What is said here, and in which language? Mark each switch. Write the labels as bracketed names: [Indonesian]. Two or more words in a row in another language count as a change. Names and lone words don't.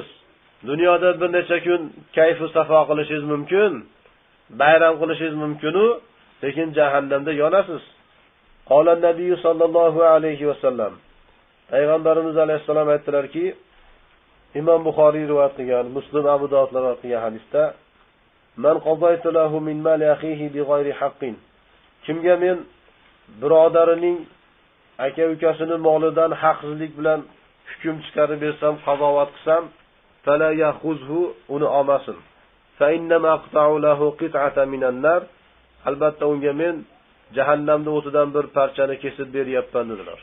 [Uzbek] Dunyoda bir necha kun kayf va safo qilishingiz mumkin, bayram qilishingiz mumkin-u, lekin jahannamda yonasiz. [Arabic] قال النبي صلى الله عليه وسلم. [Uzbek] Payg'ambarimiz alayhisalom aytdilarki, Imom Buxoriy rivoyat qilgan, Muslim, Abu Dawud rivoyat qilgan hadisda: [Arabic] "من قضيت له من مال أخيه بغير حق [Uzbek] kimga men birodarining aka-ukasining molidan haqsizlik bilan hukm chiqarib bersam, qazovat qilsam, [Arabic] فلا يأخذه, [Uzbek] uni olmasin. [Arabic] فإنما أقطع له قطعة من النار. [Uzbek] Albatta unga men jahannamning o'tidan bir parchani kesib beryapman dedilar.